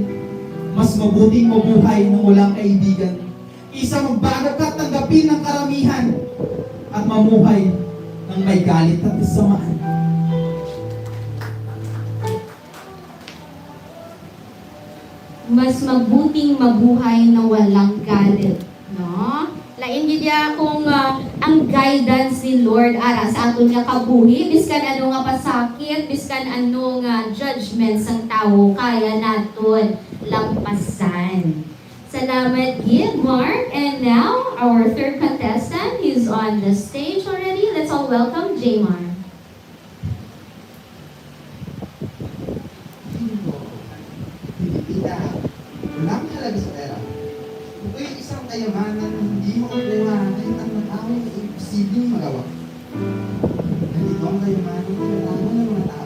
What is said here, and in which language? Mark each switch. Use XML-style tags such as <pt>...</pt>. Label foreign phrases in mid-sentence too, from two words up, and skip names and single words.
<tl>Mas mabuting mabuhay ng walang kaibigan, isa magbago ka tanggapin ng karamihan at mamuhay ng may galit at kasamaan. Mas mabuting mabuhay na walang galit, no?</tl> <hil>Lain gidya kung ang guidance ni Lord ara sa aton nga kabuhi, biskan ano nga pasakit, biskan ano nga judgments ang tao, kaya naton lampasan. Salamat gid, Mark.</hil> <en>And now our third contestant is on the stage already. Let's all welcome Jamar.</en> <tl>Pilipina, walang halaga sa pera. Ito'y isang kayamanan na hindi mo problema kahit ang matao ay imposibleng magawa. Ganito ang kayamanan na nalaman ng mga tao.</tl>